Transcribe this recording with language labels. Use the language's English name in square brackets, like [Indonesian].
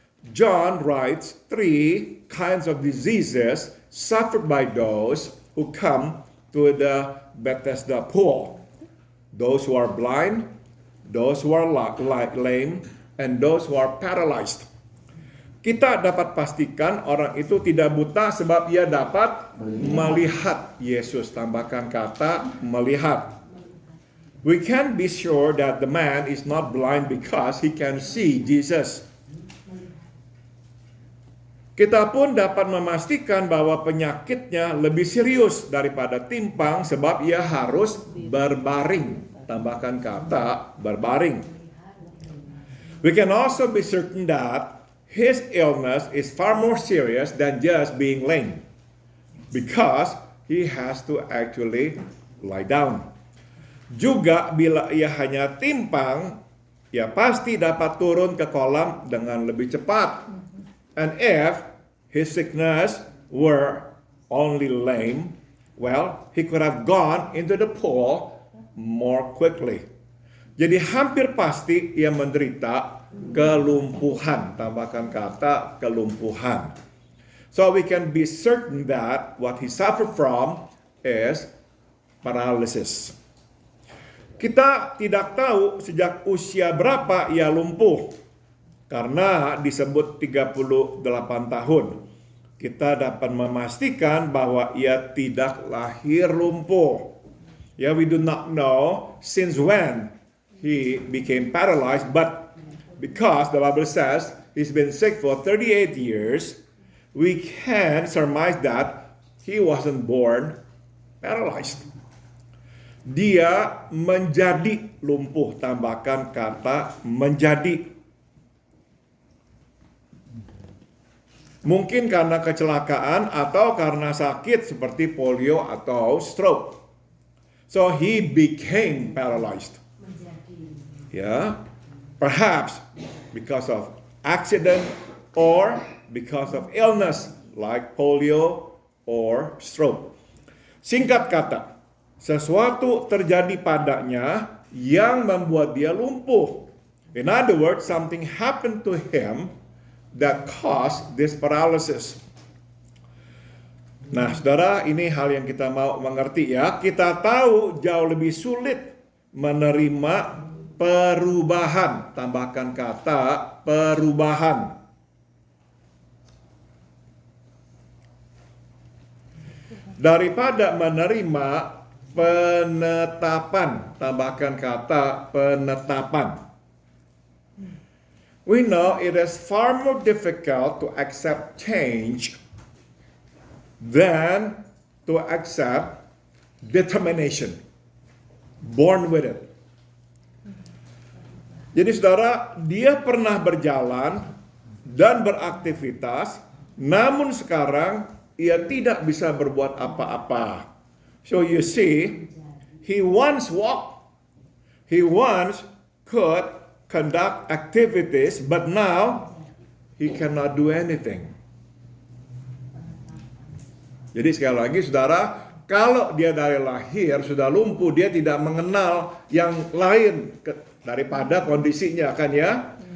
[English] John writes 3 kinds of diseases suffered by those who come to the Bethesda pool. Those who are blind, those who are lame, and those who are paralyzed. [Indonesian] Kita dapat pastikan orang itu tidak buta sebab ia dapat melihat Yesus. Tambahkan kata melihat. [English] We can be sure that the man is not blind because he can see Jesus. [Indonesian] Kita pun dapat memastikan bahwa penyakitnya lebih serius daripada timpang sebab ia harus berbaring. Tambahkan kata berbaring. [English] We can also be certain that his illness is far more serious than just being lame because he has to actually lie down. [Indonesian] Juga bila ia hanya timpang, ia pasti dapat turun ke kolam dengan lebih cepat. [English] And if his sickness were only lame, well, he could have gone into the pool more quickly. [Indonesian] Jadi hampir pasti ia menderita kelumpuhan. Tambahkan kata kelumpuhan. [English] So we can be certain that what he suffered from is paralysis. [Indonesian] Kita tidak tahu sejak usia berapa ia lumpuh. Karena disebut 38 tahun. Kita dapat memastikan bahwa ia tidak lahir lumpuh. [English] Yeah, we do not know since when he became paralyzed, but because the Bible says he's been sick for 38 years, we can surmise that he wasn't born paralyzed. [Indonesian] Dia menjadi lumpuh, tambahkan kata menjadi. Mungkin karena kecelakaan atau karena sakit seperti polio atau stroke. [English] So he became paralyzed. Yeah, perhaps because of accident or because of illness like polio or stroke. [Indonesian] Singkat kata, sesuatu terjadi padanya yang membuat dia lumpuh. [English] In other words, something happened to him that caused this paralysis. [Indonesian] Nah, saudara, ini hal yang kita mau mengerti ya. Kita tahu jauh lebih sulit menerima perubahan. Tambahkan kata perubahan. Daripada menerima penetapan. Tambahkan kata penetapan. [English] We know it is far more difficult to accept change than to accept determination. Born with it. [Indonesian] Jadi saudara, dia pernah berjalan dan beraktivitas, namun sekarang ia tidak bisa berbuat apa-apa. [English] So you see, he once walked, he once could conduct activities, but now he cannot do anything. [Indonesian] Jadi sekali lagi saudara, kalau dia dari lahir sudah lumpuh, dia tidak mengenal yang lain daripada kondisinya kan ya.